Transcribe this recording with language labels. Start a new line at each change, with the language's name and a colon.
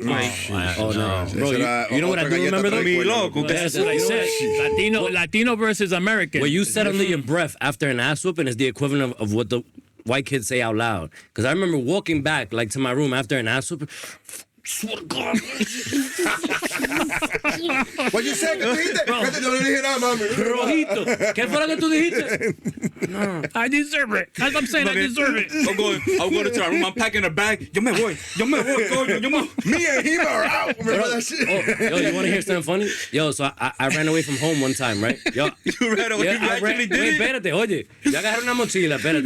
English: No, bro. You know what I do remember though?
Spanish: Me loco.
English: That's what I said. Latino versus American. What you said under your breath after an ass whooping is the equivalent of what the white kids say out loud. Because I remember walking back to my room after an ass whooping. Swear to God. What you say?
Spanish: ¿Qué tú dijiste? No le dije nada, mami. Rojito. ¿Qué fue lo que tú dijiste?
English: No. I deserve it. As I'm saying, I deserve it. I'm going to our room. I'm packing a bag.
Spanish: Yo me voy, coño.
English: Me and him are out. Remember that shit? Yo, you want to hear something funny? Yo, so I ran away from home one time, right? Yo, you ran away? You actually did it?
Spanish: Espérate, oye. Yo agarré una mochila, espérate.